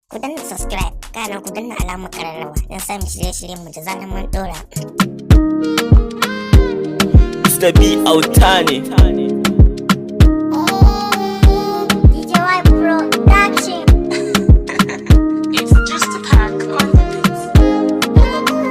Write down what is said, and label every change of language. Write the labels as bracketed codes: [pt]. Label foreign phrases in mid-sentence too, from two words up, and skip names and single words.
[ha] Ku danna subscribe, kana ku danna alamar ƙararrawa don samun shirye-shiryenmu da zarar mun ɗora. Mr. B Auta ne. D J Y Production. [en] It's just a pack on the beat.